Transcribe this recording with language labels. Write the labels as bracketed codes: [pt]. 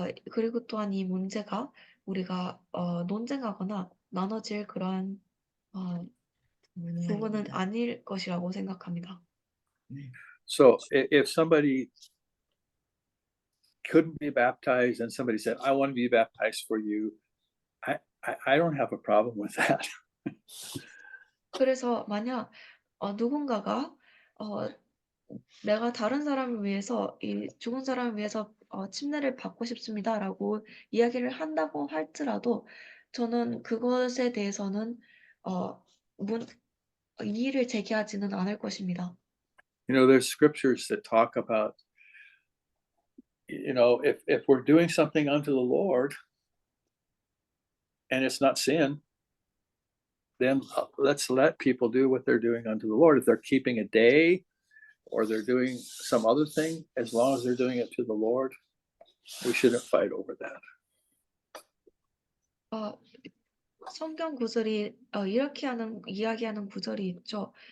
[ko] 그리고 또한 이 문제가 우리가 논쟁하거나 나눠질 그런 부분은 아닐 것이라고 생각합니다. [en] So if somebody couldn't be baptized and somebody said, I want to be baptized for you, I don't have a problem with that. [ko] 그래서 만약 누군가가 내가 다른 사람을 위해서 이 죽은 사람을 위해서 침례를 받고 싶습니다라고 이야기를 한다고 할지라도 저는 그것에 대해서는 이의를 제기하지는 않을 것입니다. [en] You know, there's scriptures that talk about, you know, if we're doing something unto the Lord and it's not sin, then let's let people do what they're doing unto the Lord. If they're keeping a day or they're doing some other thing, as long as they're doing it to the Lord, we shouldn't fight over that. [ko] 성경 구절이 이렇게 이야기하는 구절이 있죠.